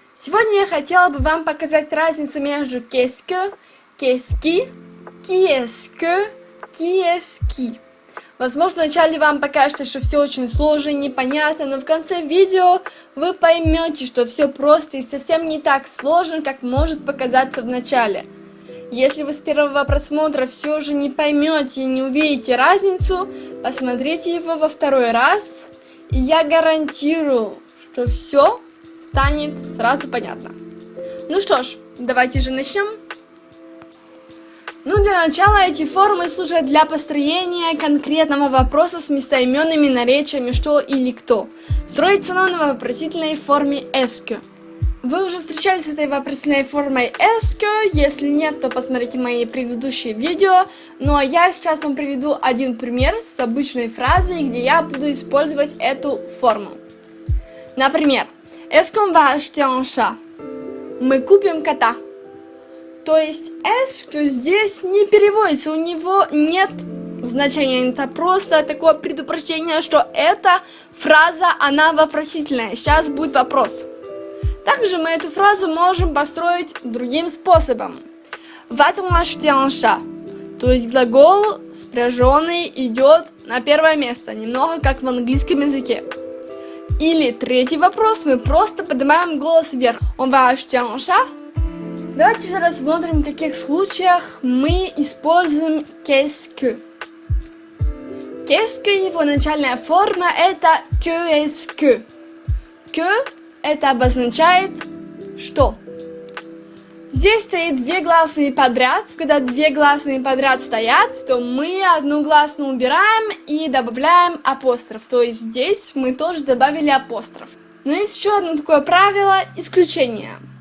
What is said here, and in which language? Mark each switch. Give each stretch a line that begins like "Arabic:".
Russian: Сегодня я хотела бы вам показать разницу между
French: qu'est-ce que, qu'est-ce qui
Russian: est-ce que, qui est-ce qui. Возможно, вначале вам покажется, что все очень сложно и непонятно, но в конце видео вы поймете, что все просто и совсем не так сложно, как может показаться в начале. Если вы с первого просмотра все же не поймете и не увидите разницу, посмотрите его во второй раз, и я гарантирую, что все станет сразу понятно. Ну что ж, давайте же начнем. Для начала эти формы служат для построения конкретного вопроса с местоименными наречиями что или кто. Строится оно на вопросительной форме est-ce que. Вы уже встречались с этой вопросительной формой est-ce que? Если нет, то посмотрите мои предыдущие видео. Ну а я сейчас вам приведу один пример с обычной фразой, где я буду использовать эту форму.
French: Например, est-ce qu'on va acheter un chat?
Russian: Мы купим кота. То есть est-ce que здесь не переводится, у него нет значения, это просто такое предупреждение, что эта фраза, она вопросительная. Сейчас будет вопрос. Также мы эту фразу можем построить другим способом.
French: Va-t-on acheter un chat?
Russian: То есть глагол спряженный идет на первое место, немного как в английском языке. Или третий вопрос, мы просто поднимаем голос вверх.
French: On va acheter un chat?
Russian: Давайте же рассмотрим, в каких случаях мы используем qu'est-ce que. Qu'est-ce que, его начальная форма, это que est-ce que. Que это обозначает что. Здесь стоит две гласные подряд. Когда две гласные подряд стоят, то мы одну гласную убираем и добавляем апостроф. То есть здесь мы тоже добавили апостроф. Но есть еще одно такое правило, исключение.